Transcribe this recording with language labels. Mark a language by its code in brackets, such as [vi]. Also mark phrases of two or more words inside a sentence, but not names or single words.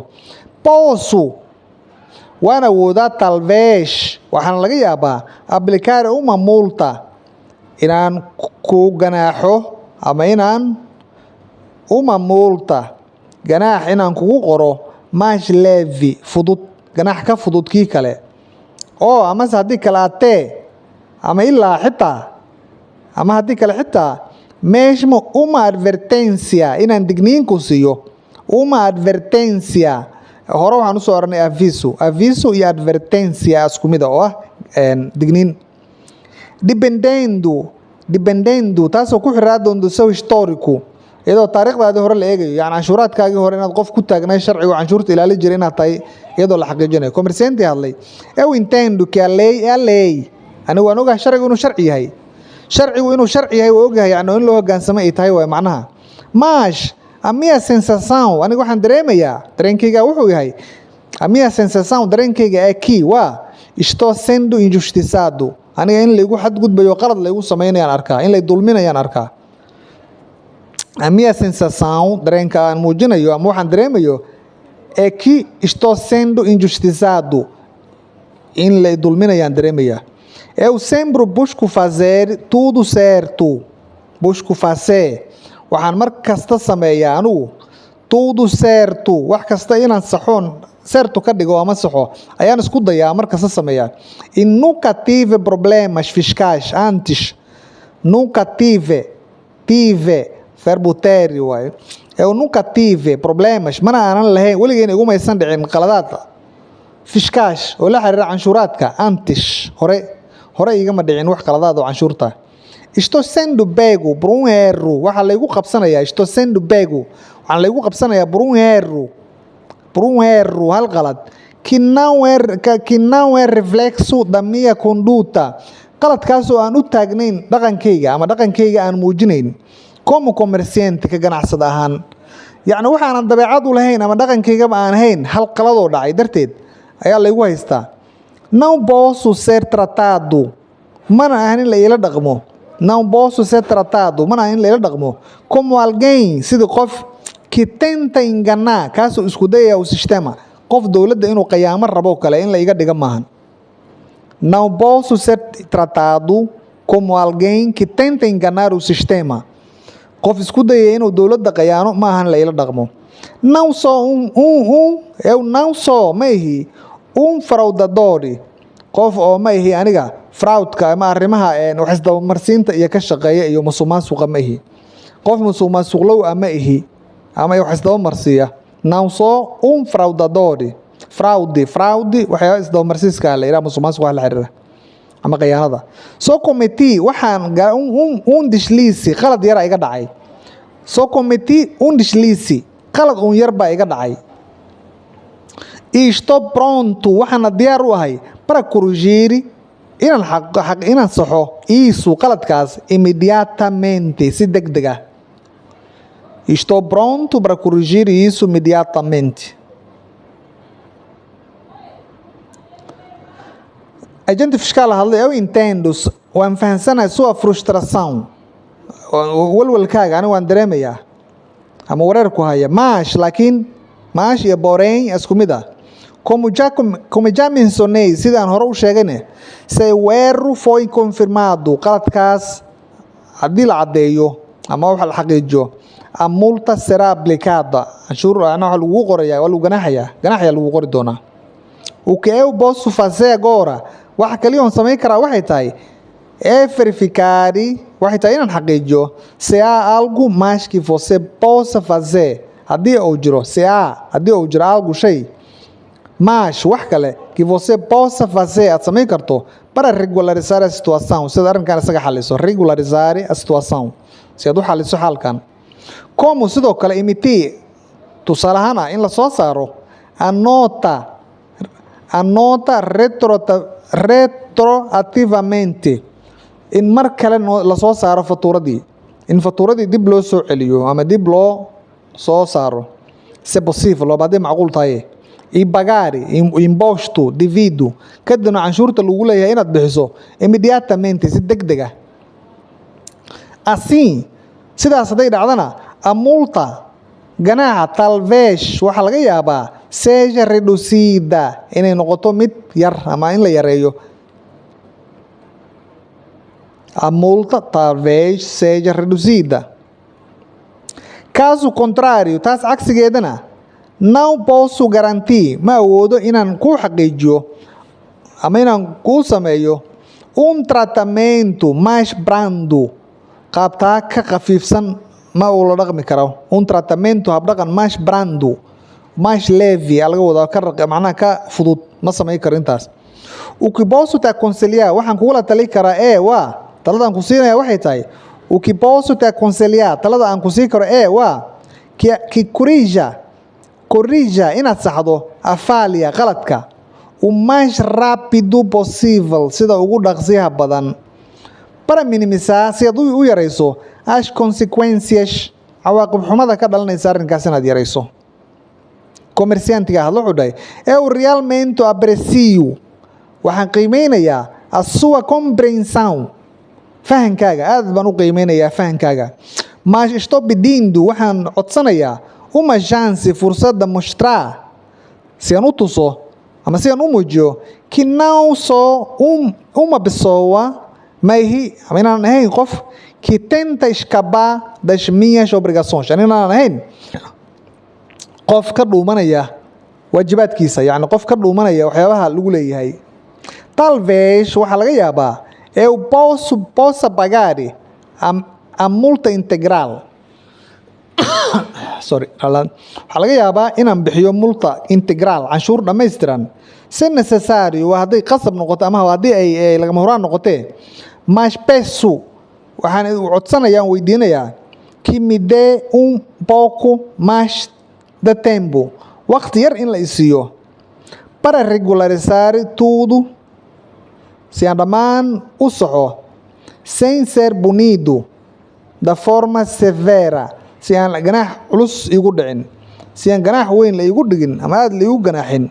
[so] Posso, waan awoodaa, talvez, waxaana laga yaabaa, [pt] aplicar uma multa, [so] inaan ku ganaaxo ama [pt] uma multa, [so] ganaax inaan kugu qoro [pt] mais leve, [so] fudud, ganaax ka fudud kii kale, oo amase haddii kale atee ama ilaa xitaa ama haddii kale xitaa [pt] mesmo uma advertência, [so] inaan digniin ku siiyo, [pt] uma advertência. [so] Hore waxaan usoo oranay aviso iyo advertência isku mid oo ah digniin. Dependendo taasoo ku xiraa doonto [pt] seu histórico, [so] iyadoo taariikhdaadii hore la eegayo, yani canshuuraadkaagii hore inaad qof ku taagnay sharciga canshuurta ilaali jiray inaad tahay, iyadoo la xaqiijinayo. Comerciante hadlay, [pt] eu entendo que a lei é a lei, [so] anigu waan ogahay sharcigu inuu sharci yahay, waa ogyahay, yani in loo hoggaansamo ay tahay waay macnaha. [pt] Mas a minha sensação, [so] aniga waxaan dareemayaa, dareenkayga wuxuu yahay, [pt] a minha sensação, dareenkayga é que estou sendo injustiçado, [so] aniga in laygu xadgudbayo, qalad laygu samaynayaan arkaa, in lay dulminayaan arkaa. [pt] A minha sensação, [so] dareenka aan muujinayo ama waxaan dareemayo, [pt] é que estou sendo injustiçado, [so] in lay dulminayaan dareemaya. [pt] Eu sempre busco fazer tudo certo, [so] waxaan mar kasta sameeyaa anugu [pt] tudo certo [so] wax kasta inaan saxoon certo ka dhigo ama saxo ayaan isku dayaa markasta sameeyaa [pt] e nunca tive problemas fiscais antes nunca tive verbo ter [so] waaye [pt] eu nunca tive problemas [so] mana aanan lahayn weligeena iguma aysan dhicin qaladaad fiscais oo la xiriira canshuuraadka antes hore igama dhicin wax qaladaad oo canshuurta [pt] estou sendo pego por erro [so] waxa la igu qabsanayaa [pt] estou sendo pego [so] waxaan la igu qabsanayaa por erro hal qalad [pt] que não é reflexo da minha conduta [so] qaladkaas oo aan u taagnayn dhaqankayga ama dhaqankayga aan muujinayn [pt] como comerciante [so] ka ganacsada ahaan yacni waxaanan dabeecad u lahayn ama dhaqankaygaba aan ahayn hal qaladoo dhacay darteed ayaa laygu haystaa não [pt] posso ser tratado [so] mana ahan in la ila dhaqmo [pt] não posso ser tratado [so] mana ahan in la ila dhaqmo [pt] como alguém [so] sidii qof [pt] que tenta enganar [so] kaasoo isku dayaya [pt] o sistema [so] qof dowladda inuu qiyaamo rabo kale in la iga dhiga maahan [pt] não posso ser tratado como alguém que tenta enganar o sistema [so] qof isku dayaya inuu dowladda qiyaano ma ahan la ila dhaqmo [pt] não sou eu não sou [so] ma ihi fraudador qof oo ma ihi aniga fraudka ama arrimaha wax isdabamarsiinta iyo ka shaqeeya iyo musuqmaasuqa ma ihi qof musuqmaasuqlow ama ihi ama wax isdabamarsiiya [pt] não sou fraudador fraude [so] waxyaaba isdabamarsiiska la yidhaha musuqmaasuqa wax la xiriira ama khiyaanada soo cometi waxaan deslize qalad yar iga dhacay soo cometi deslize qalad yar baa iga dhacay [pt] e estou pronto [so] waxaana diyaar u ahay [pt] para corrigir [so] inaan saxo isso qaladkaas imediatamente si degdeg ah [pt] estou pronto para corrigir isso imediatamente agente fiscal [so] hadlay [pt] eu entendo [so] waan fahansanahay [pt] sua frustração [so] walwalkaaga aniga waan dareemayaa ama wareerku haya laakiin iyo porém isku mid ah [pt] como já mencionei [so] sidaan hore u sheegayne [pt] se o erro foi confirmado [so] qaladkaas haddii la caddeeyo ama wax la xaqiijiyo [pt] a multa será aplicada [so] canshuur waxa lagu qorayaa waa lagu ganaaxaya lagu qori doonaa [pt] o que eu posso fazer [so] agora waxa kaliya oon samayn karaa waxay tahay verificar waxay tahay inaan xaqiijiyo [pt] se há algo mais que você possa fazer [so] haddii uu jiro algo shay mas wax kale [pt] que você possa fazer [so] aad samayn karto [pt] para regularizar a situação [so] sida arrinkan isaga xaliso [pt] regularizar a situação [so] si aad u xaliso xaalkan como sidoo kale emitir tusaale ahaan in la soo saaro a [pt] nota retroativamente [so] in mar kale la soo saaro fatuuradii in fatuuradii dib loo soo celiyo ama dib loo soo saaro [pt] se possível [so] oo baadii macquul tahay [pt] e pagar imposto devido [so] kadibna canshuurta lagu leeyahay inaad bixiso imediatamente si degdeg ah assim sidaas hadday dhacdana [pt] a multa [so] ganaaxa talvez waxaa laga yaabaa [pt] seja reducida [so] inay noqoto mid yar ama in la yareeyo [pt] a multa talvez seja reduzida caso contrário [so] taas cagsigeedana [pt] não posso garantir [so] ma awoodo inaan ku xaqiijiyo ama inaan ku sameeyo [pt] tratamento mais brando [so] qaabtaa ka khafiifsan ma uu la dhaqmi karo tratamento habdhaqan [pt] mais brando mais leve [so] laga wadaa macnaha ka fudud ma samayn karo intaas [pt] o que posso te aconselhar [so] waxaan kugula tali karaa waa taladaan ku siinaya waxay tahay [pt] o que posso te aconselhar [so] talada aan ku siin karo waa [pt] que corrija [so] inaad saxdo [pt] a falha [so] qaladka [pt] o mais rápido possível [so] sida ugu dhaqsiyaha badan [pt] para minimizar [so] si aad u yarayso as consequências cawaaqib xumada ka dhalanaysa arrinkaas inaad yarayso comerciantiga hadlo wuxuu dhahay [pt] eu realmente aprecio [so] waxaan qiimeynayaa a [pt] sua compreensão [so] fahankaaga aad baan u qiimeynayaa fahankaaga [pt] mas estou pedindo [so] waxaan codsanayaa [pt] uma chance [so] fursada mostrar se aan u tuso ama se aan u muujiyo [pt] que não sou uma pessoa [so] ama inaan ahayn qof [pt] que tenta escapar das minhas obrigações [so] inaan ahayn qof ka dhuumanaya waajibaadkiisa, yacni qof ka dhuumanaya waxyaabaha lagu leeyahay. [pt] Talvez [so] waxaa laga yaabaa [pt] eu possa pagar a multa integral. [so] Sorry, waxaa laga yaabaa inaan bixiyo [pt] multa integral, [so] canshuur dhammaystiran, [pt] se necessário [so] waa hadday qasab noqoto ama haddii ay lagama horaan noqotee. [pt] Mas peço, [so] waxaan codsanayaa, weydiinayaa, [pt] que me dê pouco mais de tempo, [so] waqti yar in la isiiyo, [pt] para regularizar tudo, [so] si aan dhammaan u soco, [pt] sem ser punido da forma severa, [so] si aan ganaax culus igu dhicin, si aan ganaax weyn la igu dhigin ama aad la igu ganaaxin.